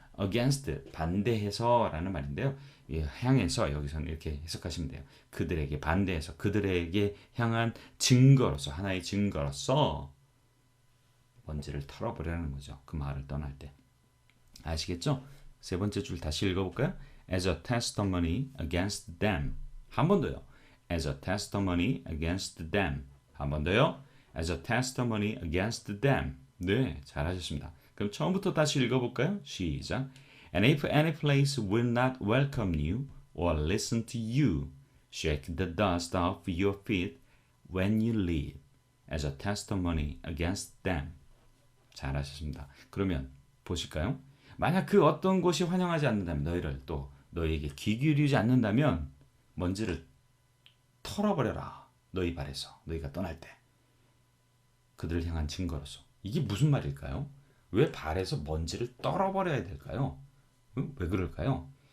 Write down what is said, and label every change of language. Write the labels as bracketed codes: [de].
[ko] Against 반대해서라는 말인데요. 향해서 여기서는 이렇게 해석하시면 돼요. 그들에게 반대해서 그들에게 향한 증거로서 하나의 증거로서 먼지를 털어버리라는 거죠. 그 마을을 떠날 때. 아시겠죠? 세 번째 줄 다시 읽어볼까요? [en] As a testimony against them. [ko] 한 번 더요. [en] As a testimony against them. [ko] 한 번 더요. [en] As a testimony against them. [ko] 네, 잘하셨습니다. 그럼 처음부터 다시 읽어볼까요? 시작. [en] And if any place will not welcome you or listen to you, shake the dust off your feet when you leave. As a testimony against them. [ko] 잘하셨습니다. 그러면 보실까요? 만약 그 어떤 곳이 환영하지 않는다면 너희를 또 너희에게 귀 기울이지 않는다면 먼지를 털어버려라. 너희 발에서 너희가 떠날 때 그들을 향한 증거로서. 이게 무슨 말일까요? 왜 발에서 먼지를 떨어버려야 될까요? 왜 그럴까요?